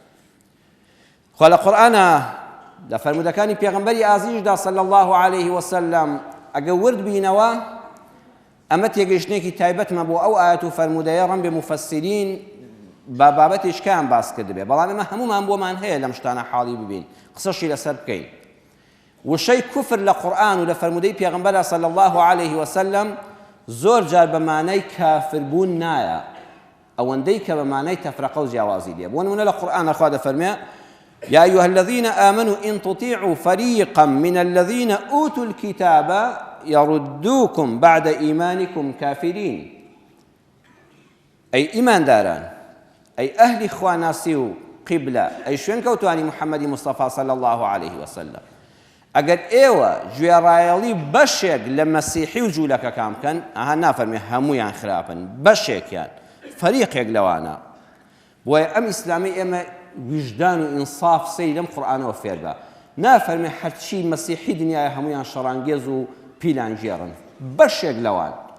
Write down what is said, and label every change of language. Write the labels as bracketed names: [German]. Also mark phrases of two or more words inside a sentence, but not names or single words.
[Central Kurdish] خوا لە قورئانە لە فەرمودەکانی پێغەمبەری ئازیزدا [Arabic] صلی الله عليه وسلم [Central Kurdish] ئەگە ورد بینەوە، ئەمە تێگەیشتنێکی تایبەتمە بۆ ئەو ئاەت و فەرمودەیە ڕەنبێ مفەسسیرین با بابەتێکیان باس کردبێ، بەڵام ئێمە هەمومان بۆمان هەیە لەم شتانە حاڵی ببین، قسەشی لەسەر بکەین. وشەی کوفر لە قورئان و لە فەرمودەی پێغەمبەرە [Arabic] صلی الله عليه وسلم [Central Kurdish] زۆر جار بە مانای کافربوون نایە، ئەوەندەی کە بە مانای تەفرەقە و جیاوازی دێ. بۆ نمونە لە قورئانە خوا دەفەرمێ [Arabic] يا أيها الذين آمنوا إن تطيعوا فريقا من الذين أوتوا الكتاب يردوكم بعد إيمانكم كافرين. [Central Kurdish] أي إيمان داران، أي أهل خواناسي قبلة، أي شوين كوتواني محمد مصطفى [Arabic] صلى الله عليه وسلم. [Central Kurdish] ئەگەر ئێوە گوێڕایەڵی بەشێک لە مەسیحی و جوولەکەکان بکەن، ئەها نافەرمێ هەموویان خراپن، بەشێکیان، فەریقێک لەوانە. بۆیە ئەم ئیسلامی ئێمە وجدان و ئینصاف سەیری لەم قورئانەوە فێر بە. نافەرمێ هەرچی مەسیحی دنیای هەموویان شەڕانگێز و پیلانگێڕن، بەشێک لەوان.